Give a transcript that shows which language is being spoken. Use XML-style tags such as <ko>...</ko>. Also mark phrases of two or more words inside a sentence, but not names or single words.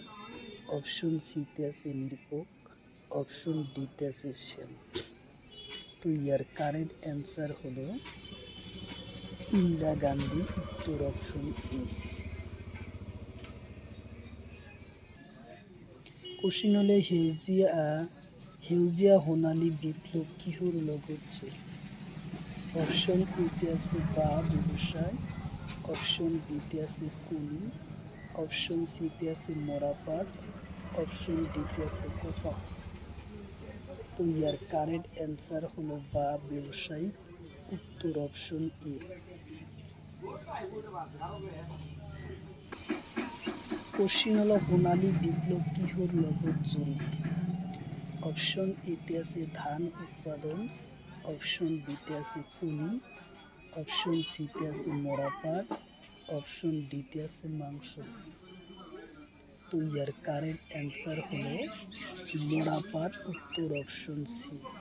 <as>অপশন সিতে আছে নিরপেখ। অপশন ডিতে আছে শ্যাম।</as> <bn>তো ইয়ার</bn> <en>correct answer</en> <bn>হলো ইন্দিরা গান্ধী, উত্তর</bn> <en>option A.</en> <as>কোশ্চিন হলে সেউজীয়া সোণালী বিপ্লব কিহৰ লগত জড়িত? অপশন এতে আছে বাঁহ ব্যৱসায়। অপশন বিতে আছে কণী। অপশন সিতে আছে মৰাপাট। অপশন ডিতে আছে কপাহ।</as> <bn>তো ইয়ার</bn> <en>correct answer</en> <bn>হলো বাঁহ ব্যবসায়ী, উত্তর</bn> <en>option A.</en> <as>কোশ্চিন হলো সোণালী বিপ্লব কিহৰ লগত জড়িত? অপশন এতে আছে ধান উৎপাদন। অপশন বিতে আছে কণী। অপশন সিতে আছে মরাপাট। অপশন ডিতে আছে মাংস।</as> <bn>তো ইয়ার</bn> <en>correct answer</en> <bn>হলো মরাপাট, উত্তর</bn> <en>option C.</en>